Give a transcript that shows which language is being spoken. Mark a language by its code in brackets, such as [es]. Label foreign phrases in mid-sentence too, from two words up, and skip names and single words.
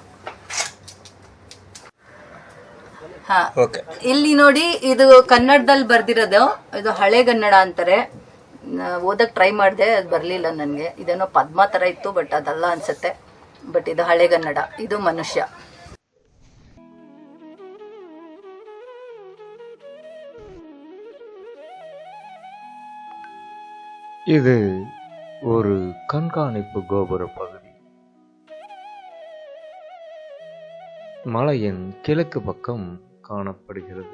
[kn] ಇಲ್ಲಿ ನೋಡಿ, ಇದು ಕನ್ನಡದಲ್ಲಿ ಬರ್ದಿರೋದು. ಇದು ಹಳೆಗನ್ನಡ ಅಂತಾರೆ. ಓದಕ್ ಟ್ರೈ ಮಾಡಿದೆ, ಅದು ಬರ್ಲಿಲ್ಲ ನನಗೆ. ಇದೇನೋ ಪದ್ಮ ತರ ಇತ್ತು, ಬಟ್ ಅದಲ್ಲ ಅನ್ಸುತ್ತೆ. ಬಟ್ ಇದು ಹಳೆಗನ್ನಡ. ಇದು ಮನುಷ್ಯ. [ta] இது ஒரு கண்காணிப்பு கோபுர பகுதி. மலையின் கிழக்கு பக்கம் காணப்படுகிறது.